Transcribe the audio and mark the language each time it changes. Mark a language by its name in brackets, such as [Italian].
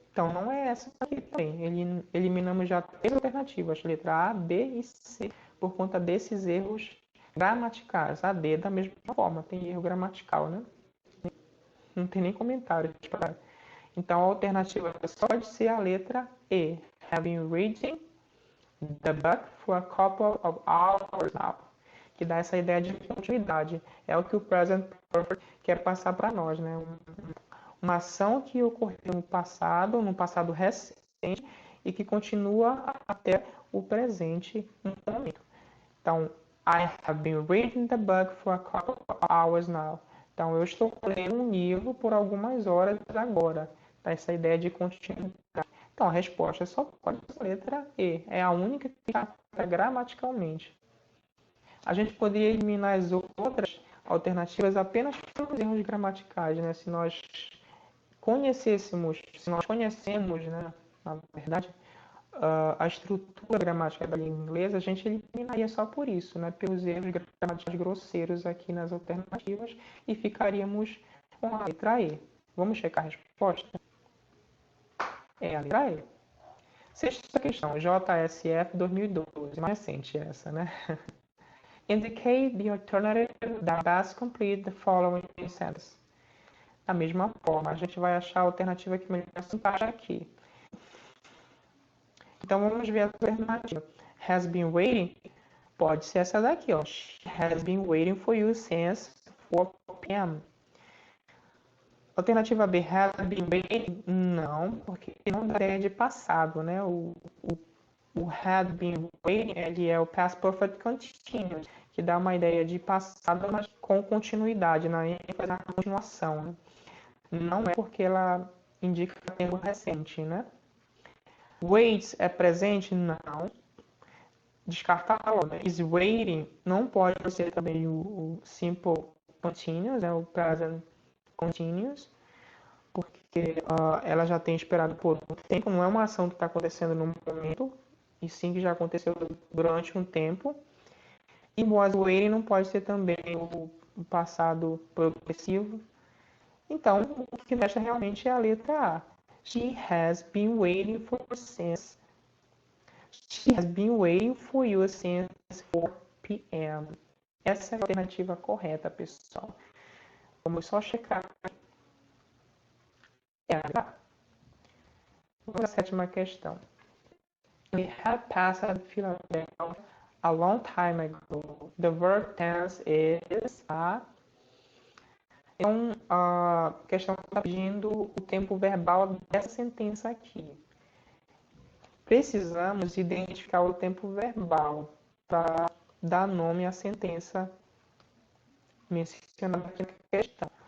[Portuguese] Então não é essa aqui também. Eliminamos já 3 alternativas, letra A, B e C, por conta desses erros gramaticais. A D da mesma forma, tem erro gramatical, né? Não tem nem comentário. Então a alternativa só pode ser a letra E. [English] Have been reading the book for a couple of hours now. [Portuguese] Que dá essa ideia de continuidade. É o que o present perfect quer passar para nós, né? Uma ação que ocorreu no passado recente, e que continua até o presente momento. [English] Então, I have been reading the book for a couple of hours now. [Portuguese] Então, eu estou lendo um livro por algumas horas agora. Tá? Essa ideia de continuidade. Então, a resposta só pode ser a letra E. É a única que está gramaticalmente. A gente poderia eliminar as outras alternativas apenas pelos erros gramaticais, né? Se nós conhecemos, né, na verdade, a estrutura gramática da língua inglesa, a gente eliminaria só por isso, né, pelos erros gramaticais grosseiros aqui nas alternativas e ficaríamos com a letra E. Vamos checar a resposta? É a letra E. Sexta questão, JSF 2012, mais recente essa, né? [English] Indicate the alternative that best complete the following sentence. [Portuguese] Da mesma forma, a gente vai achar a alternativa que melhor se encaixa aqui. Então vamos ver a alternativa. [English] Has been waiting, [Portuguese] pode ser essa daqui, ó. [English] She has been waiting for you since 4 p.m. [Portuguese] Alternativa B, [English] has been waiting, [Portuguese] não, porque não dá ideia de passado, né? O [English] had been waiting, [Portuguese] ele é o past perfect continuous, que dá uma ideia de passado, mas com continuidade, na ênfase na continuação, né? Não é porque ela indica tempo recente, né? Waits é presente? Não. Descartá-lo, né? [English] Is waiting [Portuguese] não pode ser também o simple continuous, né? O present continuous, porque ela já tem esperado por um tempo, não é uma ação que está acontecendo no momento, e sim que já aconteceu durante um tempo. E [English] was waiting [Portuguese] não pode ser também o passado progressivo. Então, o que resta realmente é a letra A. [English] She has been waiting for since. She has been waiting for you since 4 p.m. [Portuguese] Essa é a alternativa correta, pessoal. Vamos só checar. Vamos à sétima questão. [English] We have passed Philadelphia a long time ago. The verb tense is a [Portuguese] Então, a questão está pedindo o tempo verbal dessa sentença aqui. Precisamos identificar o tempo verbal para dar nome à sentença mencionada aqui na questão.